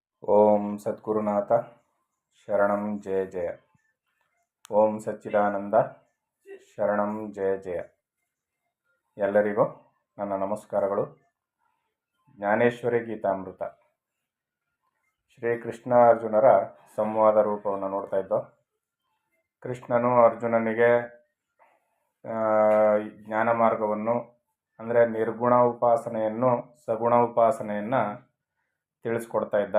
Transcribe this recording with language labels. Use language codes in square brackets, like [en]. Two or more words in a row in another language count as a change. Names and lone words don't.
[sa] ಓಂ ಸದ್ಗುರುನಾಥ ಶರಣಂ ಜಯ ಜಯ. ಓಂ ಸಚ್ಚಿದಾನಂದ ಶರಣಂ ಜಯ ಜಯ. [kn] ಎಲ್ಲರಿಗೂ ನನ್ನ ನಮಸ್ಕಾರಗಳು. ಜ್ಞಾನೇಶ್ವರಿ ಗೀತಾಮೃತ ಶ್ರೀಕೃಷ್ಣ ಅರ್ಜುನರ ಸಂವಾದ ರೂಪವನ್ನು ನೋಡ್ತಾ ಇದ್ದೋ. ಕೃಷ್ಣನು ಅರ್ಜುನನಿಗೆ ಜ್ಞಾನ ಮಾರ್ಗವನ್ನು ಅಂದರೆ ನಿರ್ಗುಣ ಉಪಾಸನೆಯನ್ನು ಸಗುಣ ಉಪಾಸನೆಯನ್ನು ತಿಳಿಸ್ಕೊಡ್ತಾ ಇದ್ದ.